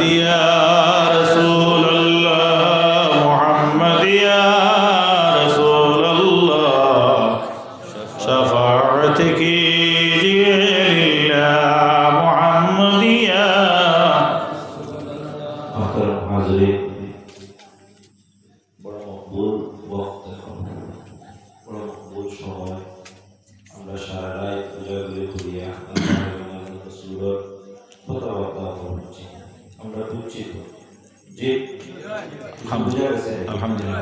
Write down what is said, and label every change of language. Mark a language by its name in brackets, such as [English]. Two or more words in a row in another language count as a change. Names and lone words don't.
[Arabic] محمد یا رسول اللہ محمد یا رسول اللہ [Urdu] شفاعت کیجیے للہ [Arabic] محمد یا [Urdu] محترم حاضرین [Bangla] বড় মকবুল ওয়াক্ত এখন বড় মকবুল সময় আমরা সারা রাত পূজাগুলি করিয়া আল্লাহর সুরত কথাবার্তা বলছি আমরা দুঃখিত যে আলহামদুলিল্লাহ